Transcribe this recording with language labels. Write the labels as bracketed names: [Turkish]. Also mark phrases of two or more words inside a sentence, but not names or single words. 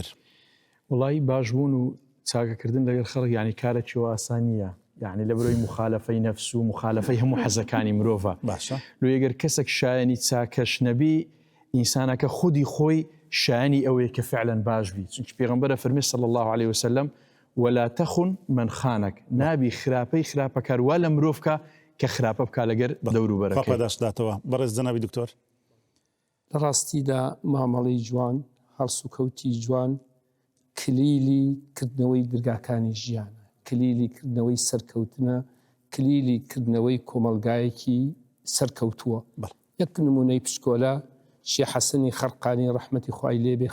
[Central Kurdish] وڵی باشبوون و چاکەکردن لەگەڵ خەڵک ینی کارێکی ئاسانیە یعنی لە بەرۆی مخالفەی نەفس و مخالفەی هەموو حەزەکانی مرۆڤە باشە لۆ ئەگەر کەسێک شایەنی چاکەش نەبی ئینسانەکە خودی خۆی شایەنی ئەوەیە کە فعلەن باش بی چونکی پێغەمبەرە فەرمی [Arabic] صلی الله عليه وسلم ولا تخن من خانك [Central Kurdish] نابی خراپەی خراپەکار وا لە مرۆڤکە کە خراپە بکا لەگەر دەوروبەرەکەی پاداشداتەوە بەڕێز جەنابی دکتۆر لە ڕاستیدا مامەڵەی جوان هەڵسوکەوتی جوان کلیلی کردنەوەی دەرگاکانی ژیانە کلیلی کردنەوەی سەرکەوتنە کلیلی کردنەوەی کۆمەلگایەکی سەرکەوتووە یەک نمونەی پشکۆلە شێخ حەسەنی خەرقانی ڕەحمەتی خوای لێبێ